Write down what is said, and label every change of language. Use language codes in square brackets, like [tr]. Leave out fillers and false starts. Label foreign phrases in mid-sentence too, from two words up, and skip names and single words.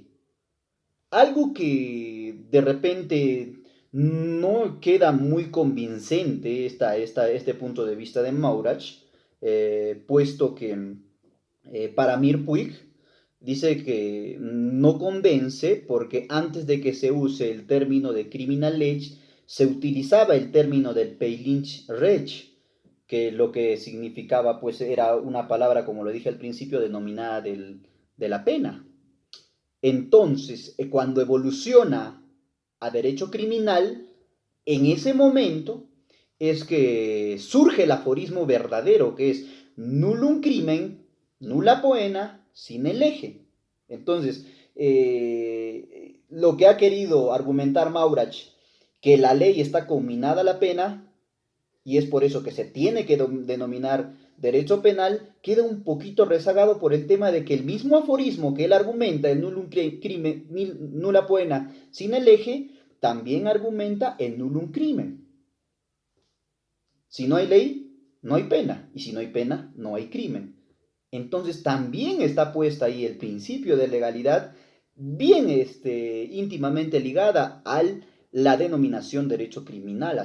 [es] Algo que de repente no queda muy convincente este punto de vista de Maurach, puesto que para Mir Puig dice que no convence porque antes de que se use el término de criminal lege, se utilizaba el término del [de] Peilinch Rech, [es] que lo que significaba pues era una palabra, como lo dije al principio, denominada de la pena. Entonces, cuando evoluciona a derecho criminal, en ese momento es que surge el aforismo verdadero, que es [la] nullum crimen, nulla poena, sine lege. [es] Entonces, lo que ha querido argumentar Maurach, que la ley está conminada a la pena, y es por eso que se tiene que denominar derecho penal, queda un poquito rezagado por el tema de que el mismo aforismo que él argumenta, el [la] nullum crimen, nulla poena, [es] sin el eje, también argumenta el [la] nullum crimen. [es] Si no hay ley, no hay pena, y si no hay pena, no hay crimen. Entonces también está puesta ahí el principio de legalidad bien íntimamente ligada a la denominación derecho criminal.